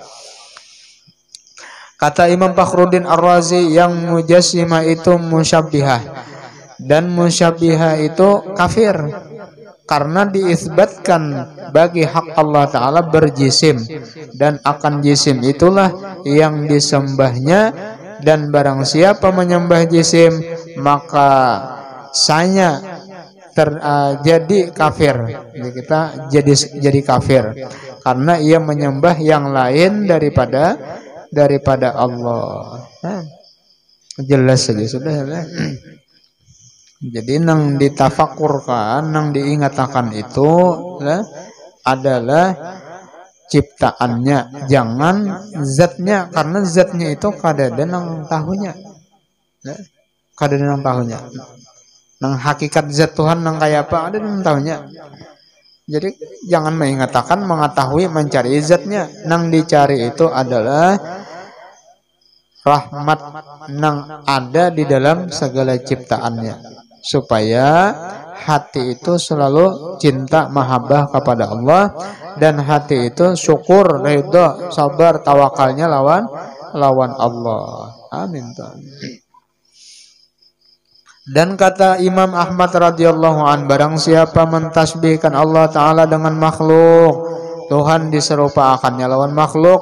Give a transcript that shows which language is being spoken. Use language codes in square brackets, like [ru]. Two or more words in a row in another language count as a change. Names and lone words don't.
[id] Kata Imam Fakhruddin Ar-Razi, yang mujassimah itu musyabbihah, dan musyabbihah itu kafir karena diisbatkan bagi hak Allah Ta'ala berjisim, dan akan jisim itulah yang disembahnya. Dan barang siapa menyembah jisim, maka sanya jadi kafir. Jadi kita jadi kafir karena ia menyembah yang lain daripada Allah. Jelas saja sudah. [bjn] Jadi nang ditafakurkan, nang diingatakan itu adalah ciptaannya, jangan zatnya, karena zatnya itu kadada nang tahunya, kadada nang tahunya, nang hakikat zat Tuhan nang kayak apa ada nang tahunya. Jadi jangan mengatakan mengetahui, mencari zatnya. Nang dicari itu adalah rahmat nang ada di dalam segala ciptaannya, supaya hati itu selalu cinta mahabbah kepada Allah, dan hati itu syukur, ridha, sabar, tawakalnya lawan Allah. Amin. [id] Dan kata Imam Ahmad [ar] رضي الله عن, [id] barang siapa mentasbihkan Allah Ta'ala dengan makhluk, Tuhan diserupakannya lawan makhluk.